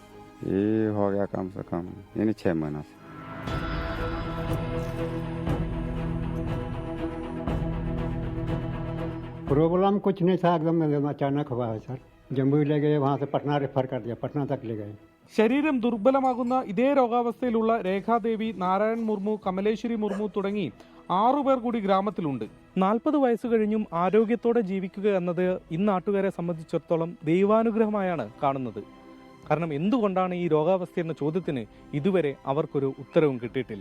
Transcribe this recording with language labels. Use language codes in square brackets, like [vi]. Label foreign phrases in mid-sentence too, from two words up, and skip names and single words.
[hi] ये हो गया कम से कम यानी 6 महीना से. प्रॉब्लम कुछ नहीं था, एकदम अचानक हुआ है सर. जम्मू ले गए, वहाँ से पटना रेफर कर दिया, पटना तक ले गए. [ml] ശരീരം ദുർബലമാകുന്ന ഇതേ രോഗാവസ്ഥയിലുള്ള രേഖാദേവി, നാരായൺ മുർമു, കമലേശ്വരി മുർമു തുടങ്ങി 6 പേർ കൂടി ഗ്രാമത്തിലുണ്ട്. 40 വയസ്സ് കഴിഞ്ഞും ആരോഗ്യത്തോടെ ജീവിക്കുക എന്നത് ഇന്ന് നാട്ടുകാരെ സംബന്ധിച്ചിടത്തോളം ദൈവാനുഗ്രഹമായാണ് കാണുന്നത്. കാരണം എന്തുകൊണ്ടാണ് ഈ രോഗാവസ്ഥ എന്ന ചോദ്യത്തിന് ഇതുവരെ അവർക്കൊരു ഉത്തരവും കിട്ടിയിട്ടില്ല.